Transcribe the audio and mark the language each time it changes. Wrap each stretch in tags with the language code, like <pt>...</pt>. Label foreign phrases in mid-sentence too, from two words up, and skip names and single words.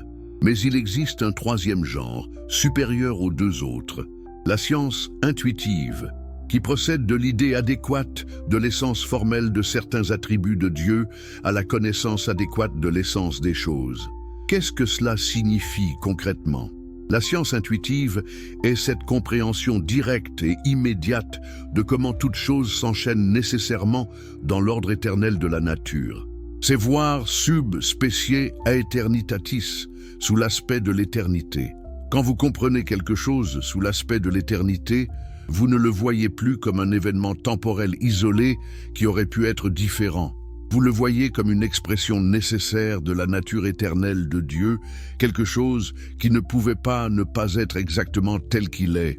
<fr>Mais il existe un troisième genre, supérieur aux 2 autres, la science intuitive, qui procède de l'idée adéquate de l'essence formelle de certains attributs de Dieu à la connaissance adéquate de l'essence des choses. Qu'est-ce que cela signifie concrètement? La science intuitive est cette compréhension directe et immédiate de comment toute chose s'enchaîne nécessairement dans l'ordre éternel de la nature. C'est voir</fr> <la>sub specie aeternitatis,</la> <fr>sous l'aspect de l'éternité. Quand vous comprenez quelque chose sous l'aspect de l'éternité, vous ne le voyez plus comme un événement temporel isolé qui aurait pu être différent. Vous le voyez comme une expression nécessaire de la nature éternelle de Dieu, quelque chose qui ne pouvait pas ne pas être exactement tel qu'il est.</fr>